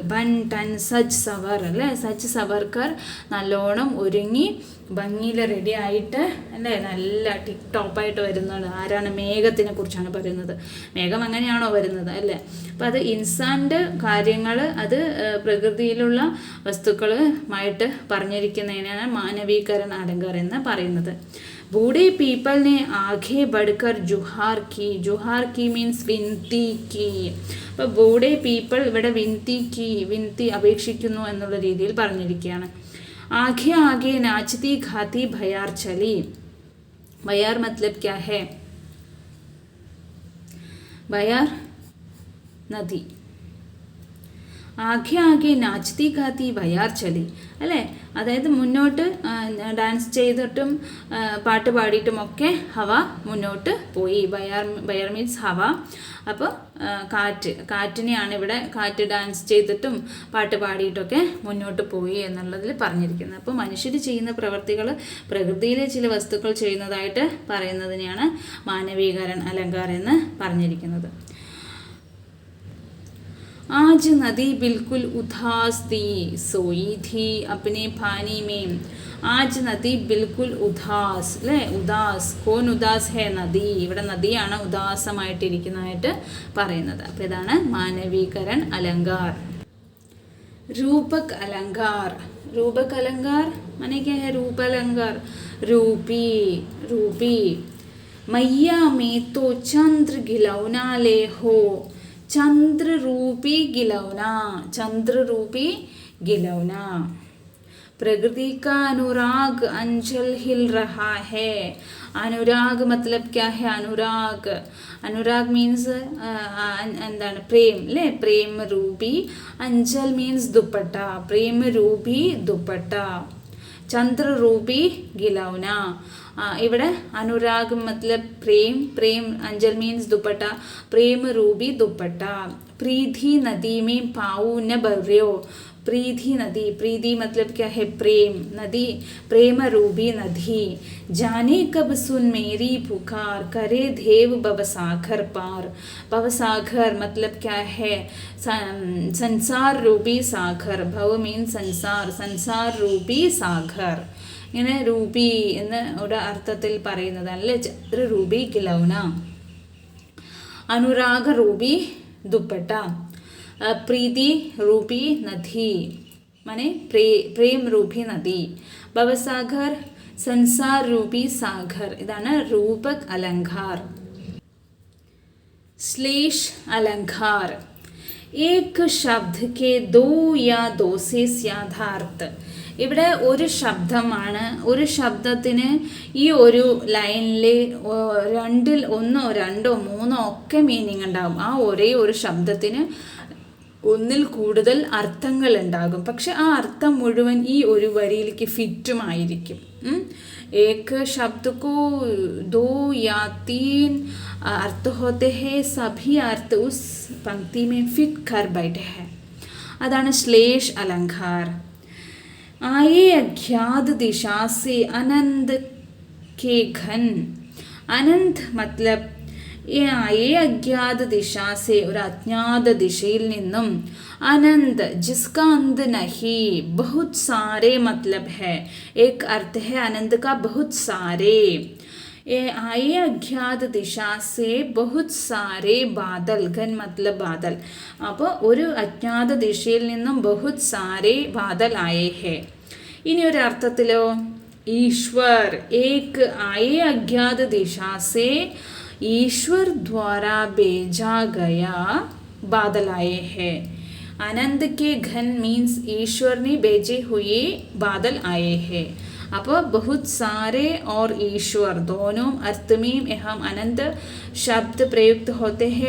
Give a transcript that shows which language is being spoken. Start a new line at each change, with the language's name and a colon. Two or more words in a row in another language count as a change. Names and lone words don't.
Hindi: बन ठन सज संवर
Malayalam: അല്ലേ, സജ് സവർക്കർ നല്ലോണം ഒരുങ്ങി ഭംഗിയിൽ റെഡി ആയിട്ട് അല്ലേ, നല്ല ടിക് ടോപ്പായിട്ട് വരുന്നത് ആരാണ്? മേഘത്തിനെ കുറിച്ചാണ് പറയുന്നത്. മേഘം അങ്ങനെയാണോ വരുന്നത് അല്ലേ. അപ്പം അത് ഇൻസാൻ്റെ കാര്യങ്ങൾ, അത് പ്രകൃതിയിലുള്ള വസ്തുക്കളുമായിട്ട് പറഞ്ഞിരിക്കുന്നതിനാണ് മാനവീകരണ അലങ്കാരം എന്ന് പറയുന്നത്.
Hindi: बूढ़े पीपल ने आगे बढ़कर जुहार की. जुहार की മീൻസ് വിൻതി की.
Malayalam: അപ്പോൾ
Hindi: बूढ़े पीपल
Malayalam: ഇവിടെ
Hindi: विनती की,
Malayalam: വിൻതി അപേക്ഷിക്കുന്നു എന്നുള്ള രീതിയിൽ പറഞ്ഞിരിക്കുകയാണ്.
Hindi: आगे आगे नाचती घाती भयार चली. भयार मतलब क्या है? भयार नदी. आगे आगे नाचती गाती बयार चली അല്ലേ.
Malayalam: അതായത് മുന്നോട്ട് ഡാൻസ് ചെയ്തിട്ടും പാട്ട് പാടിയിട്ടുമൊക്കെ ഹവ മുന്നോട്ട് പോയി.
Hindi: बयार मीन्स हवा.
Malayalam: അപ്പോൾ കാറ്റിനെയാണ് ഇവിടെ കാറ്റ് ഡാൻസ് ചെയ്തിട്ടും പാട്ട് പാടിയിട്ടൊക്കെ മുന്നോട്ട് പോയി എന്നുള്ളതിൽ പറഞ്ഞിരിക്കുന്നത്. അപ്പോൾ മനുഷ്യർ ചെയ്യുന്ന പ്രവർത്തികൾ പ്രകൃതിയിലെ ചില വസ്തുക്കൾ ചെയ്യുന്നതായിട്ട് പറയുന്നതിനെയാണ് മാനവീകരണ അലങ്കാരം എന്ന് പറഞ്ഞിരിക്കുന്നത്.
Hindi: आज नदी बिल्कुल उदास थी, सोई थी अपने पानी में. आज नदी बिल्कुल उदास അല്ലേ, ഉദാസ്. कौन उदास है नदी.
Malayalam: ഇവിടെ നദിയാണ് ഉദാസമായിട്ടിരിക്കുന്നതായിട്ട് പറയുന്നത്. അപ്പോൾ ഇതാണ്
Hindi: मानवीकरण अलंकार. रूपक अलंकार. रूपक अलंकार माने क्या है? रूप अलंकार. रूपी, रूपी. मैया में तो चंद्र गिलौना ले हो. चंद्र रूपी गिलौना, चंद्र रूपी गिलौना. प्रकृति का अनुराग अंचल हिल रहा है. अनुराग मतलब क्या है? अनुराग.
Malayalam: അനുരാഗ് മീൻസ് എന്താണ്? പ്രേം അല്ലേ?
Hindi: प्रेम रूपी. अंचल मीन्स दुपट्टा. प्रेम रूपी दुपट्टा. चंद्र रूपी गिलौना. ഇവിടെ अनुराग मतलब प्रेम. प्रेम अंचल मीन्स दुपट्टा. प्रेम रूपी दुपट्टा. प्रीति नदी में पाऊ न भर्यो. प्रीति नदी. प्रीति मतलब क्या है? प्रेम. नदी प्रेम रूपी नदी. जाने कब सुन मेरी पुकार, करे देव भवसागर पार. भवसागर मतलब क्या है? संसार रूपी सागर. भव मीन संसार. संसार रूपी सागर.
Malayalam: ഇങ്ങനെ രൂപി എന്ന ഒരു അർത്ഥത്തിൽ പറയുന്നതല്ലേ
Hindi: चंद्र रूपी गिलौना. अनुराग रूपी दुपट्टा. प्रीति रूपी नदी माने प्रेम रूपी नदी. भवसागर संसार रूपी सागर. इതാണ് रूपक अलंकार. श्लेष अलंकार. एक शब्द के दो या दो से ज्यादार्थ.
Malayalam: ഇവിടെ ഒരു ശബ്ദമാണ്. ഒരു ശബ്ദത്തിന് ഈ ഒരു ലൈനിൽ രണ്ടിൽ ഒന്നോ രണ്ടോ മൂന്നോ ഒക്കെ മീനിങ് ഉണ്ടാകും. ആ ഒരേ ഒരു ശബ്ദത്തിന് ഒന്നിൽ കൂടുതൽ അർത്ഥങ്ങൾ ഉണ്ടാകും. പക്ഷെ ആ അർത്ഥം മുഴുവൻ ഈ ഒരു വരിയിലേക്ക് ഫിറ്റുമായിരിക്കും.
Hindi: एक शब्द को दो या तीन अर्थ होते हैं. सभी अर्थ उस पंक्ति में फिट कर बैठे हैं. अदान श्लेष अलंकार. आए अज्ञात दिशा से आनंद के घन. अनंत मतलब आए अज्ञात दिशा से,
Malayalam: ഒരു അജ്ഞാത ദിശയിൽ നിന്നും.
Hindi: अनंत जिसका अंत नहीं. बहुत सारे मतलब है. एक अर्थ है आनंद का बहुत सारे. आए अज्ञात दिशा से बहुत सारे बादल. घन मतलब बादल.
Malayalam: അപ്പോൾ ഒരു അജ്ഞാത ദിശയിൽ നിന്നും
Hindi: बहुत सारे बादल आए हैं.
Malayalam: ഇനി ഒരു അർത്ഥത്തിലോ
Hindi: ईश्वर एक आए अज्ञात दिशा से ईश्वर द्वारा भेजा गया बादल आए हैं. आनंद के घन मीन्स ईश्वर ने भेजे हुए बादल आए हैं. അപ്പോൾ बहुत सारे और ईश्वर दोनों अर्थ में हम अनंत शब्द प्रयुक्त होते हैं.